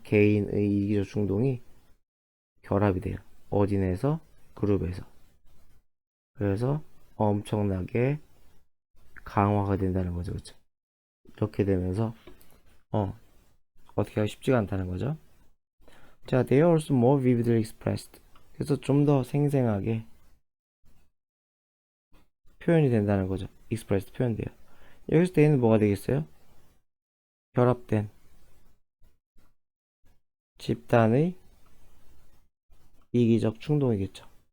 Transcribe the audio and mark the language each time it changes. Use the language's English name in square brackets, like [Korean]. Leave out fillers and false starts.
[Korean] 개인의 이기적 충동이 결합이 돼요. 어디 내에서? 그룹에서. 그래서 엄청나게 강화가 된다는 거죠. 그쵸? 이렇게 되면서 어떻게 하기 쉽지가 않다는 거죠. [English] 자, they are also more vividly expressed. [Korean] 그래서 좀 더 생생하게 표현이 된다는 거죠. expressed 표현돼요. 여기서 they는 뭐가 되겠어요? 결합된 집단의 이기적 충동이겠죠.